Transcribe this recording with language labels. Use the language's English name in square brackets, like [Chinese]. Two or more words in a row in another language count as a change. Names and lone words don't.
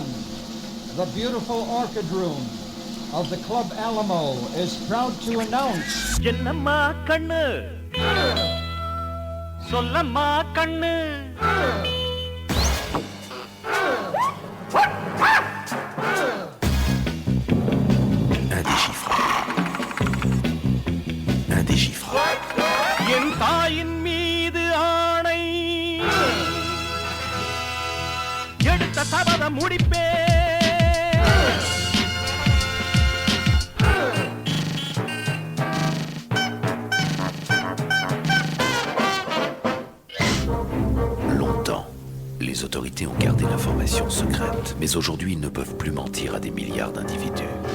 [English] The beautiful orchid room of the Club Alamo is proud to announce... [Tamil] என்னம்மா கண்ணு சொல்லம்மா கண்ணு [French] Indéchiffrable. [Tamil] என் தாயின் மீது ஆணை எடுத்த சபதம் முடிப்பே [French] Longtemps, les autorités ont gardé l'information secrète, mais aujourd'hui ils ne peuvent plus mentir à des milliards d'individus.